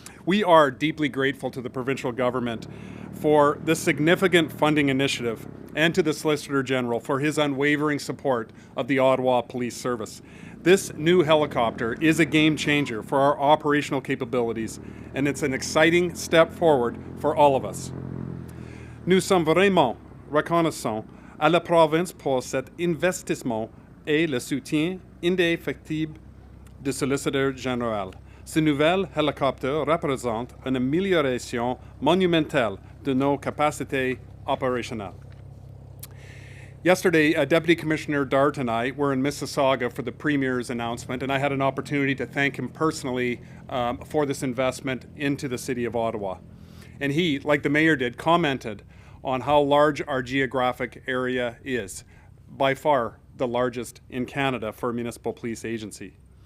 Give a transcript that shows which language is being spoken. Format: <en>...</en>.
<en>We are deeply grateful to the provincial government for this significant funding initiative, and to the Solicitor General for his unwavering support of the Ottawa Police Service. This new helicopter is a game changer for our operational capabilities, and it's an exciting step forward for all of us.</en> <fr>Nous sommes vraiment reconnaissants à la province pour cet investissement et le soutien indéfectible du Solicitor General. Ce nouvel hélicoptère représente une amélioration monumentale de nos capacités opérationnelles.</fr> <en>Yesterday, Deputy Commissioner Dart and I were in Mississauga for the Premier's announcement, and I had an opportunity to thank him personally for this investment into the City of Ottawa. And he, like the Mayor did, commented on how large our geographic area is, by far the largest in Canada for a municipal police agency.</en>